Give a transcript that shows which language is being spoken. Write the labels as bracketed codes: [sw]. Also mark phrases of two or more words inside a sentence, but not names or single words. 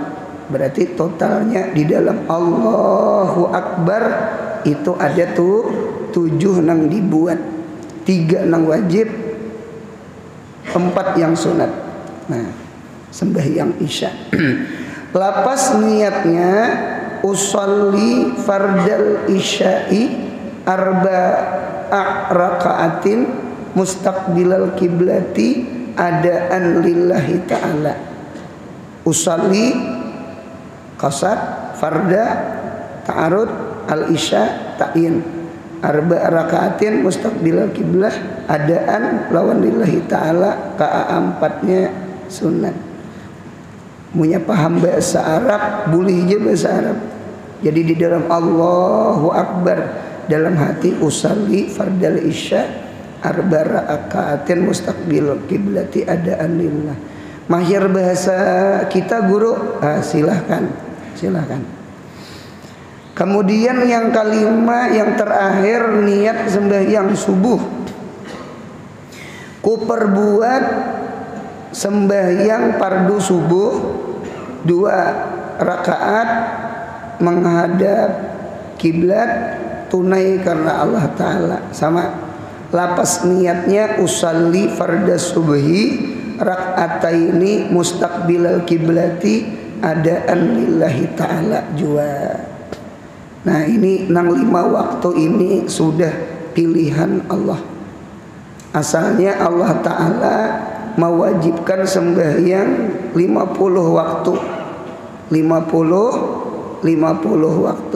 [bjn] Berarti totalnya di dalam [ar] الله أكبر [bjn] itu ada tuh 7 nang dibuat, 3 nang wajib, 4 yang sunat. Nah, sembahyang Isya. Lapas niatnya [ar] أصلي فرض العشاء أربع ركعات مستقبل القبلة أداء لله تعالى. أصلي قصد فرض تعرض العشاء تعيين. أربع ركعات مستقبل القبلة أداء lawan لله تعالى, [bjn] ka-4-nya sunat. Punya paham bahasa Arab, boleh aja bahasa Arab. Jadi di dalam [ar] الله أكبر, [bjn] dalam hati [ar] أصلي فرض العشاء أربع ركعات مستقبل القبلة أداء لله. [bjn] Mahir bahasa kita guru, silahkan. Kemudian yang kelima, yang terakhir, niat sembahyang subuh. Ku perbuat sembahyang fardu subuh 2 rakaat menghadap kiblat tunai karena [ar] الله تعالى. [bjn] Sama lapas niatnya [ar] أصلي فرض الصبح ركعتين مستقبل القبلة أداء لله تعالى jua. [bjn] Nah, ini 5 waktu ini sudah pilihan Allah. Asalnya [ar] الله تعالى [bjn] mewajibkan sembahyang 50 waktu, 50 waktu.